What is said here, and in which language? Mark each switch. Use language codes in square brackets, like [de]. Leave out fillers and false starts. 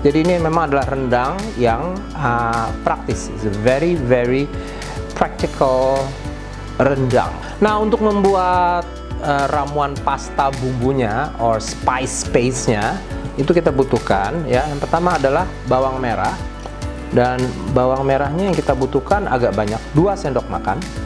[id] Jadi ini memang adalah rendang yang praktis. [en] It's a very very practical rendang. [id] Nah, untuk membuat ramuan pasta bumbunya [en] or spice paste- [id] nya itu kita butuhkan ya. Yang pertama adalah bawang merah, dan bawang merahnya yang kita butuhkan agak banyak, 2 sendok makan.